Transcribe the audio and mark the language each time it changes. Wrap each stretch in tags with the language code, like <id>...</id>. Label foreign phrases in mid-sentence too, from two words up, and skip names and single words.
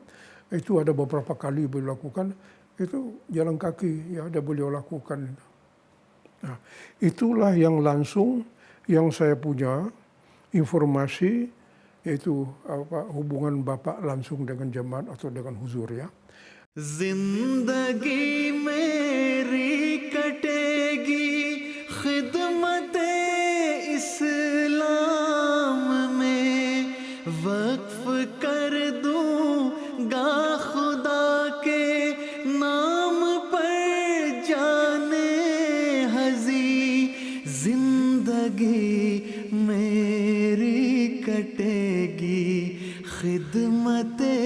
<id>Itu ada beberapa kali beliau lakukan, itu jalan kaki ya ada beliau lakukan. Nah, itulah yang langsung yang saya punya informasi, yaitu hubungan Bapak langsung dengan jemaat atau dengan huzur ya.</id> <ur>زندگی میری کٹے گی خدمت اسلام میں وقف کر دوں گا خدا کے نام پر جانے ہجی زندگی میری کٹے گی خدمت</ur>